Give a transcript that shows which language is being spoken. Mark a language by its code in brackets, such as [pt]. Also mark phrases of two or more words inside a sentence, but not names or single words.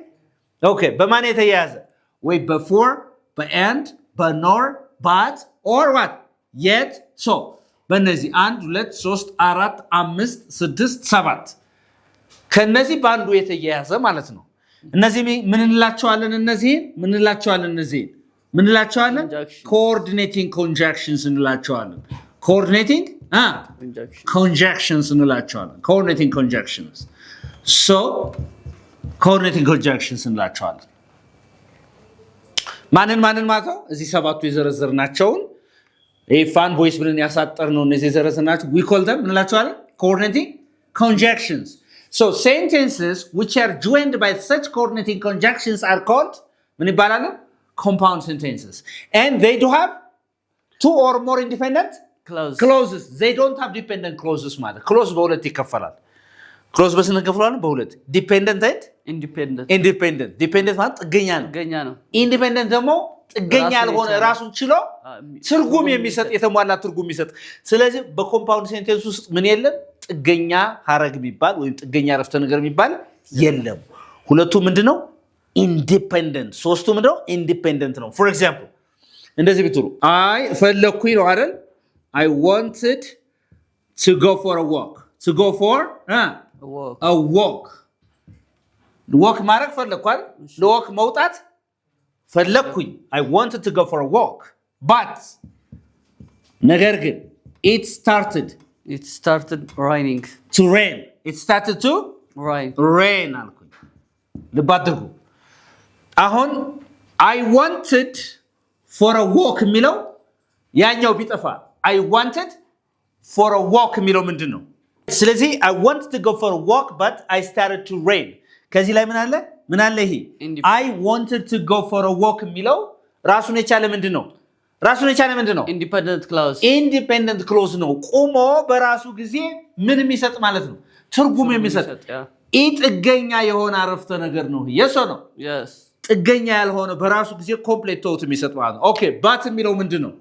[am] Okay, በማን የተያያዘ? ወይ በፎር፣ በኤንድ፣ በኖር፣ ባት [en] or what? yet, so [am] በእነዚህ 1 2 3 4 5 6 7 ከነዚህ በአንዱ የተያያዘ ማለት ነው። እነዚህ ምን እንላቸዋለን? እነዚህን ምን እንላቸዋለን? [en] coordinating conjunctions እንላቸዋለን። coordinating conjunctions እንላቸዋለን። coordinating conjunctions coordinating conjunctions [am] እንላቸዋለን። ማንን ማለት ነው? እዚህ ሰባቱ የዘረዘርናቸውን ፋን ቮይስ ብለን ያሳጠርነው እነዚህ የዘረዘርናቸው [en] we call them [am] እንላቸዋለን [en] coordinating conjunctions. So sentences which are joined by such coordinating conjunctions are called [am] ምን ይባላሉ? [en] Compound sentences. And they do have two or more independent clauses. They don't have dependent clauses [am] ማለት clause በሁለት ይከፈላል። ክሎዝ በስንት እንከፍለዋለን? በሁለት [en] dependent and independent። [am] ዲፔንደንት ማለት ጥገኛ ነው። ኢንዲፔንደንት ደግሞ ጥገኛ ያልሆነ ራሱን ችሎ ትርጉም የሚሰጥ የተሟላ ትርጉም የሚሰጥ። ስለዚህ [en] በcompound sentence [am] ውስጥ ምን የለም? ጥገኛ ሐረግ የሚባል ወይም ጥገኛ አረፍተ ነገር የሚባል የለም። ሁለቱ ምንድነው? ኢንዲፔንደንት። ሶስቱ ምንድነው? ኢንዲፔንደንት ነው። [en] for example [am] እንደዚህ ብትሉ አይ ፈለኩኝ ነው አይደል? [en] I wanted to go for a walk. To go for a walk. walk [am] ማድረግ ፈለኩ አይደል? ለወክ መውጣት ፈለኩኝ። [en] I wanted to go for a walk. But [am] ነገር ግን [en] it started raining. To rain. It started to rain [am] አልኩኝ። ልብ አድርጉ። አሁን [en] I wanted for a walk [am] የሚለው ያኛው ቢጠፋ [en] I wanted for a walk [am] የሚለው ምንድን ነው? [en] ስለዚህ I wanted to go for a walk but I started to rain. [am] ከዚህ ላይ ምን አለ ይሄ [en] I wanted to go for a walk [am] የሚለው ራሱን የቻለ ምንድን ነው? [en] independent clause [am] ነው። ቆሞ በራሱ ጊዜ ምን የሚሰጥ ማለት ነው? ትርጉም የሚሰጥ ጥገኛ የሆነ አረፍተ ነገር ነው። የሶ ነው ጥገኛ ያልሆነ በራሱ ጊዜ [en] complete thought [am] የሚሰጥ ማለት ነው። [en] okay but [am] የሚለው ምንድን ነው?